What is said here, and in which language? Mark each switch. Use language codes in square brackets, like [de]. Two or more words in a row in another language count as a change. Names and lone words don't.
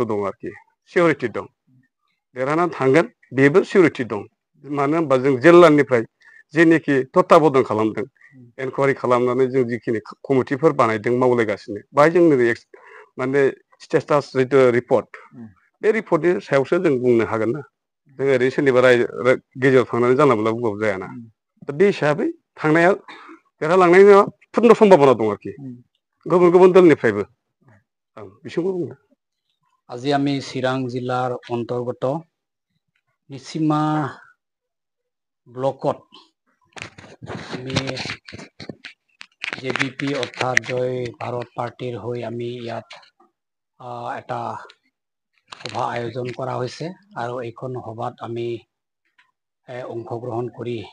[brx] दं आरोखि सिउरिटि दं देरहानानै थांगोन बेबो सिउरिटि दं मानो होनबा जों जिल्लानिफ्राय जेनोखि तत्ताबधन खालामदों एनकुवारि खालामनानै जों जिखिनि कमिटिफोर बानायदों मावलायगासिनो बाहाय जोंनो माने स्टेटास जिथु रिपर्ट बे रिपर्टनि सायावसो जों बुंनो हागोन ना जों ओरै सोरनिबा गेजेराव थांनानै जानला मोनला बुंबाबो जायाना दा बे हिसाबै थांनाया देरहालांनायनि पुर्न सम्भाबना दं आरोखि गुबुन गुबुन दलनिफ्रायबो आं बिसोरखौ बुंदों [as] আজি আমি চিৰাং জিলাৰ অন্তৰ্গত নিচিমা ব্লকত আমি জেবিপি অৰ্থাৎ জয় ভাৰত পাৰ্টিৰ হৈ আমি ইয়াত এটা সভা আয়োজন কৰা হৈছে আৰু এইখন সভাত আমি অংশগ্ৰহণ কৰি